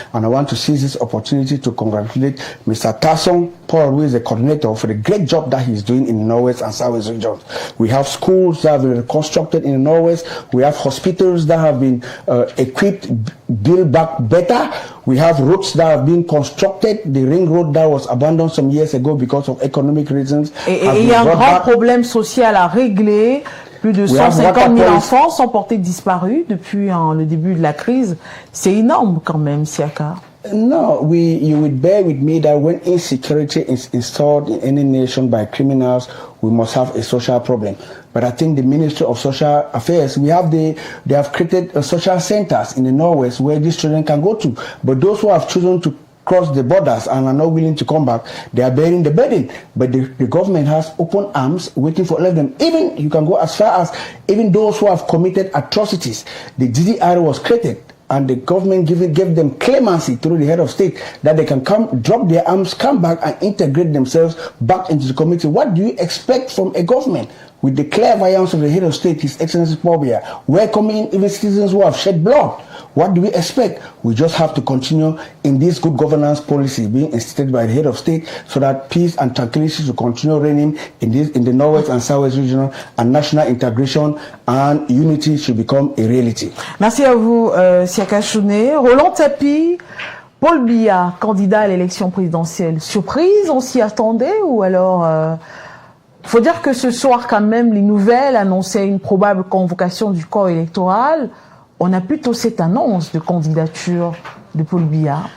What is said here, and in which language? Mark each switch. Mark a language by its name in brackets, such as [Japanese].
[English] And I want to seize this opportunity to congratulate Mr. Tasson Paul, who is the coordinator, for the great job that he's doing in the Northwest and Southwest regions. We have schools that have been reconstructed in the Northwest. We have hospitals that have been equipped, built back better. We have roads that have been constructed. The ring road that was abandoned some years ago because of economic reasons. [French] Et il y a un grand problème social à régler. Plus de 150 000 enfants sont portés disparus depuis le début de la crise. C'est énorme quand même, Siaka. [English] No, you would bear with me that when insecurity is installed in any nation by criminals, we must have a social problem. But I think the Ministry of Social Affairs, they have created social centers in the Northwest where these children can go to. But those who have chosen to cross the borders and are not willing to come back, they are bearing the burden. But the government has open arms waiting for all of them. Even, you can go as far as, even those who have committed atrocities. The GDR was created, and the government gave them clemency through the head of state that they can come, drop their arms, come back and integrate themselves back into the community. What do you expect from a government? With the clairvoyance of the head of state, His Excellency Paul Biya, welcoming even citizens who have shed blood. What do we expect? We just have to continue in this good governance policy being instituted by the head of state so that peace and tranquility should continue reigning in the Northwest and Southwest region, and national integration and unity should become a reality. [French] Merci à vous, Siaka Chouné. Roland Tapi, Paul Biya, candidat à l'élection présidentielle. Surprise, on s'y attendait ou alors... faut dire que ce soir, quand même, les nouvelles annonçaient une probable convocation du corps électoral. On a plutôt cette annonce de candidature de Paul Biya.